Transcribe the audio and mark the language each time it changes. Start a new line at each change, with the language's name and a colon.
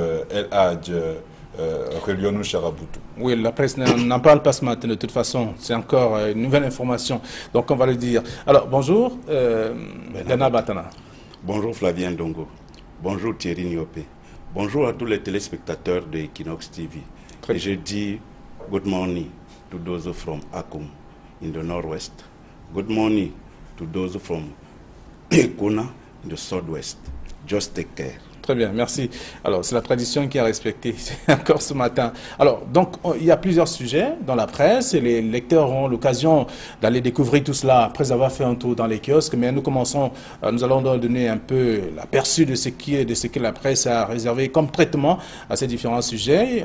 French: El Hadj Relionou Charaboutou. Oui, la presse n'en parle pas ce matin de toute façon. C'est encore une nouvelle information. Donc on va le dire. Alors bonjour, Dana Batana. Bonjour Flavien Dongo. Bonjour Thierry Niopé. Bonjour à tous les téléspectateurs de Equinox TV. Et je dis
English: good morning to those from Akum in the northwest. Good morning to those from Ekona in the southwest. Just take care.
French: Très bien, merci. Alors, c'est la tradition qui a respecté encore ce matin. Alors, donc, il y a plusieurs sujets dans la presse et les lecteurs auront l'occasion d'aller découvrir tout cela après avoir fait un tour dans les kiosques. Mais nous allons donner un peu l'aperçu de ce que la presse a réservé comme traitement à ces différents sujets.